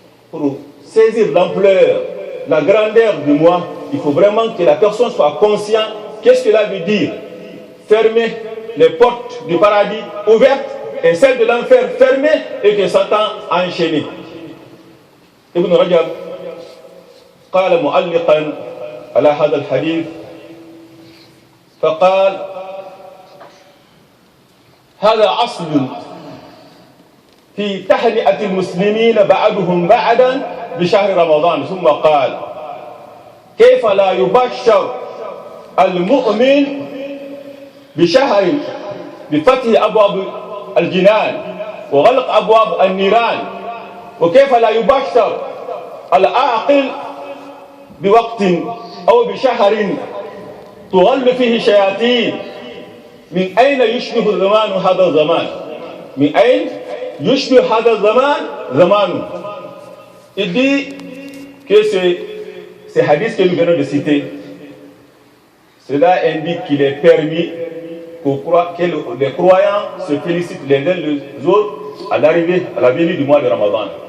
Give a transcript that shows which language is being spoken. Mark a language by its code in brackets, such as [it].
[fr] Pour saisir l'ampleur, la grandeur du mois, il faut vraiment que la personne soit consciente. Qu'est-ce que cela veut dire? Fermer les portes du paradis ouvertes et celles de l'enfer fermées et que Satan enchaîné. [ar] Ibn Rajab قال معلقا على هذا الحديث فقال: هذا أصل في تهنئة المسلمين بعضهم بعضا بشهر رمضان. ثم قال: كيف لا يبشر المؤمن بشهر بفتح أبواب الجنان وغلق أبواب النيران، وكيف لا يبشر العاقل بوقت أو بشهر تغل فيه شياطين. من أين يشبه الزمان هذا الزمان؟ من أين يشبه هذا الزمان زمان؟ [fr] Il dit que ces hadiths que nous venons de citer, cela indique qu'il est permis que les croyants se félicitent les uns les autres à l'arrivée, à la venue du mois de Ramadan.